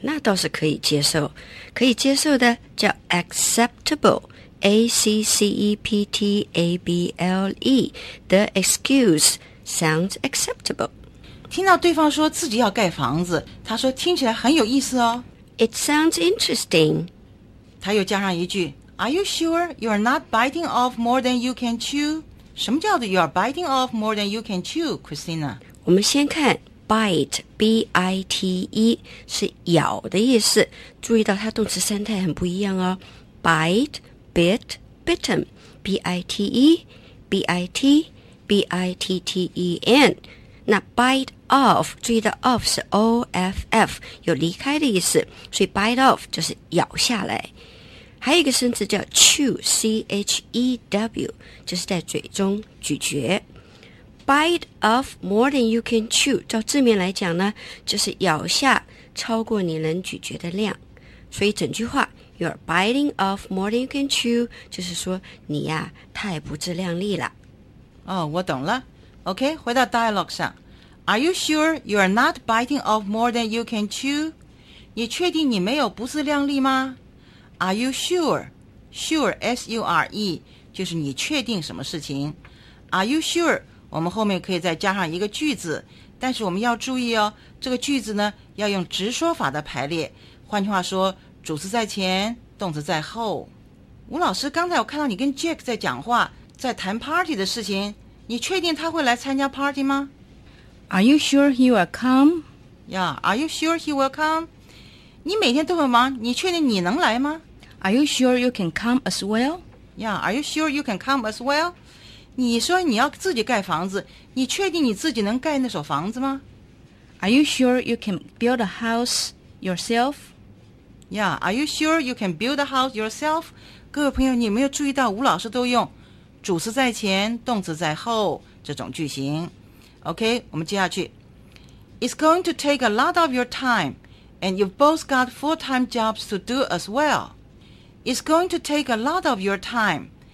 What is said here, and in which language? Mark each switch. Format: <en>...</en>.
<zh>那倒是可以接受，可以接受的叫 acceptable， A-C-C-E-P-T-A-B-L-E，</zh> <en>The excuse sounds acceptable。</en> <zh>听到对方说自己要盖房子，他说听起来很有意思哦。</zh> <en>It sounds interesting。</en> <zh>他又加上一句</zh> <en>Are you sure you are not biting off more than you can chew？</en> <zh>什么叫做</zh> <en>you are biting off more than you can chew， Christina？</en> <zh>我们先看bite， B-I-T-E 是咬的意思，注意到它动词三态很不一样哦。</zh> <en>bite， bit， bitten， B-I-T-E， B-I-T， B-I-T-T-E-N。</en> <zh>那 bite off， 注意到 off 是 O-F-F， 有离开的意思，所以 bite off 就是咬下来。还有一个生词叫 chew， C-H-E-W， 就是在嘴中咀嚼。</zh> <en>Bite off more than you can chew，</en> <zh>照字面来讲呢，就是咬下超过你能咀嚼的量。所以整句话</zh> <en>You're biting off more than you can chew，</en> <zh>就是说你呀太不自量力了。哦，我懂了。OK， 回到 dialogue 上。</zh> <en>Are you sure you are not biting off more than you can chew？</en> <zh>你确定你没有不自量力吗？</zh> <en>Are you sure？ Sure， S-U-R-E，</en> <zh>就是你确定什么事情。</zh> <en>Are you sure？</en> <zh>我们后面可以再加上一个句子，但是我们要注意哦，这个句子呢要用直说法的排列，换句话说，主词在前，动词在后。吴老师，刚才我看到你跟 Jack 在讲话，在谈 party 的事情，你确定他会来参加 party 吗？</zh> <en>Are you sure he will come? Yeah, are you sure he will come?</en> <zh>你每天都很忙，你确定你能来吗？</zh> <en>Are you sure you can come as well? Yeah, are you sure you can come as well?</en> <zh>你说你要自己盖房子，你确定你自己能盖那所房子吗？</zh> <en>Are you sure you can build a house yourself? Yeah, are you sure you can build a house yourself?</en> <zh>各位朋友，你有没有注意到吴老师都用主词在前，动词在后这种句型？ OK， 我们接下去。</zh> <en>It's going to take a lot of your time, and you've both got full-time jobs to do as well. It's going to take a lot of your time.</en>